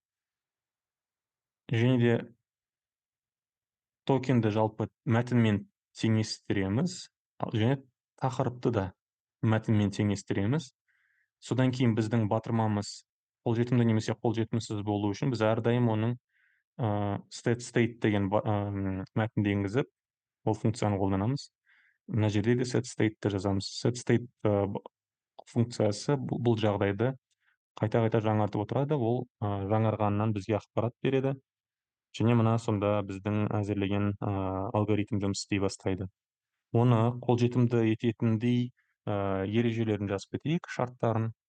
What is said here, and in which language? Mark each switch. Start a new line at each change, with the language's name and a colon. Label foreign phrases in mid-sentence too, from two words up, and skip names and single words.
Kazakh: Және де токенді жалпы мәтінмен теңестіреміз, және тақырыпты да мәтінмен теңестіреміз. Содан кейін біздің батырмамыз қолжетімді немесе қолжетімсіз болу үшін біз әрдайым оның state деген мәтінді енгізіп, ол функцияны қолданамыз. Мына жерде де
English: set state
Kazakh: жазамыз.
English: Set state
Kazakh: функциясы бұл жағдайды қайта-қайта жаңартып отырады. Ол жаңарғаннан бізге ақпарат береді. Және мына сонда біздің әзірлеген алгоритм жұмыс істей бастайды. Оны қолжетімді ететіндей ережелерін жазып кетейік, шарттарын.